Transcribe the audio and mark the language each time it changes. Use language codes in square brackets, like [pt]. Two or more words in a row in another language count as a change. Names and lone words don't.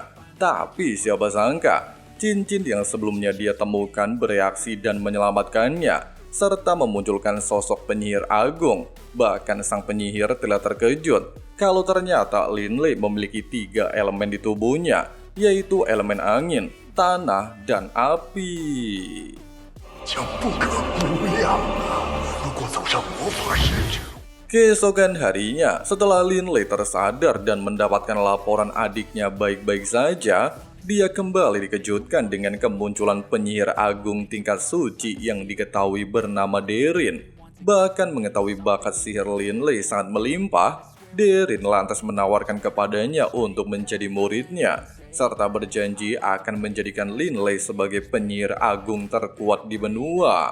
[id] Tapi siapa sangka, cincin yang sebelumnya dia temukan bereaksi dan menyelamatkannya, serta memunculkan sosok penyihir agung. Bahkan sang penyihir telah terkejut kalau ternyata Lin Lei memiliki 3 elemen di tubuhnya, yaitu elemen angin, tanah, dan api. [zh] 将不可估量啊！如果走上魔法使之路， [id] Keesokan harinya, setelah Lin Lei tersadar dan mendapatkan laporan adiknya baik-baik saja, dia kembali dikejutkan dengan kemunculan penyihir agung tingkat suci yang diketahui bernama Derin. Bahkan mengetahui bakat sihir Lin Lei sangat melimpah, Derin lantas menawarkan kepadanya untuk menjadi muridnya, serta berjanji akan menjadikan Lin Lei sebagai penyihir agung terkuat di benua.